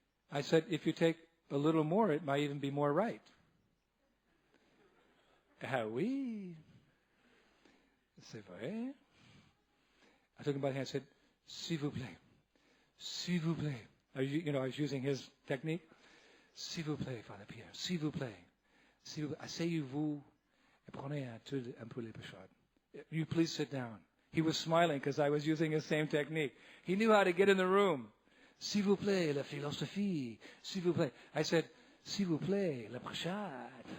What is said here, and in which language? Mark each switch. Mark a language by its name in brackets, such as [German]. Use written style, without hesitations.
[English] I said, if you take a little more, it might even be more right. [French] Ah oui. C'est vrai. [English] I took him by the hand and said, [French] s'il vous plaît. S'il vous plaît. [English] I was using his technique. [French] S'il vous plaît, Father Pierre. S'il vous plaît. Asseyez-vous et prenez un peu les péchades. [English] You please sit down. He was smiling because I was using his same technique. He knew how to get in the room. [French] S'il vous plaît, la philosophie. S'il vous plaît. [English] I said, [French] s'il vous plaît, la prashad.